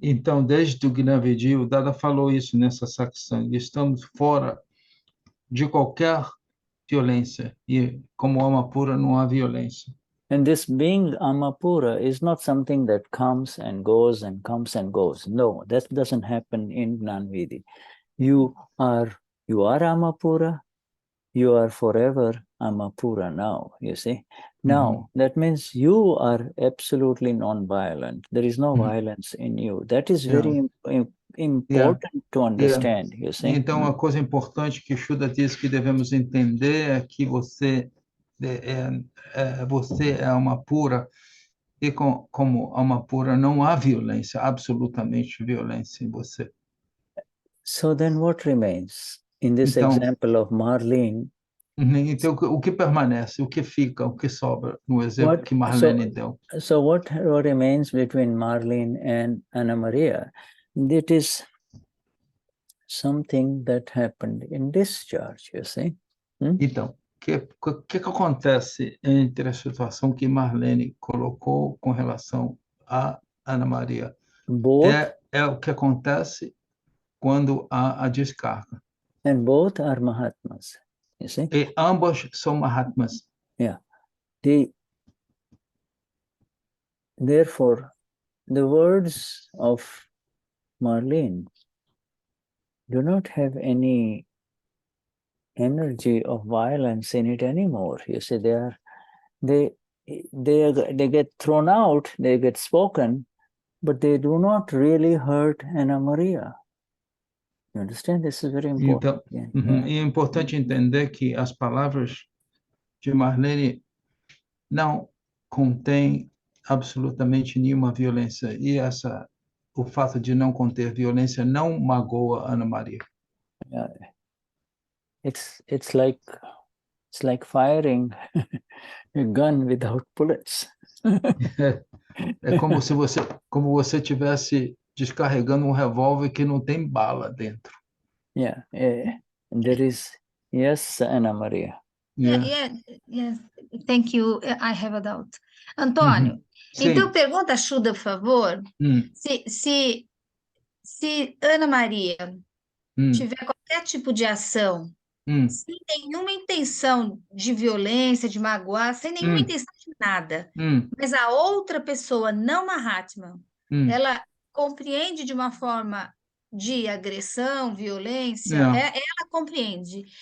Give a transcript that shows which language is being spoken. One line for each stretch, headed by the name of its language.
Portuguese: Então, desde o Gnani Vidhi, o Dada falou isso nessa satsang, estamos fora de qualquer violência, e como Amapura não há violência.
English: And this being Amapura is not something that comes and goes and comes and goes. No, that doesn't happen in Gnani Vidhi. You are Amapura, you are forever Amapura now, you see. Now, that means you are absolutely non-violent. There is no violence in you. That is very important to understand, you see.
Portuguese: Então, a coisa importante que Shuddha diz que devemos entender é que você é Amapura, e como Amapura não há violência, absolutamente violência em você.
English: So then what remains? In this example of Marlene,
Portuguese: então, o que permanece, o que fica, o que sobra no exemplo que Marlene deu?
English: So what remains between Marlene and Anna Maria? It is something that happened in discharge, you see.
Portuguese: Então, o que acontece entre a situação que Marlene colocou com relação a Ana Maria? É o que acontece quando há a descarga.
English: And both are Mahatmas, you see.
Portuguese: E ambos são Mahatmas.
English: Yeah. Therefore, the words of Marlene do not have any energy of violence in it anymore. You see, they get thrown out, they get spoken, but they do not really hurt Anna Maria. You understand? This is very important.
Portuguese: Então, é importante entender que as palavras de Marlene não contêm absolutamente nenhuma violência, e o fato de não conter violência não magoa Ana Maria.
English: It's like firing a gun without bullets.
Portuguese: É como se você tivesse descarregando revólver que não tem bala dentro.
English: Yeah, and there is, yes, Anna Maria. Yes. Thank you. I have a doubt.
Portuguese: Antônio, então pergunta a Shuddha, por favor, se Ana Maria tiver qualquer tipo de ação, sem nenhuma intenção de violência, de magoar, sem nenhuma intenção de nada, mas a outra pessoa, não Mahatma, ela compreende de uma forma de agressão, violência, ela compreende.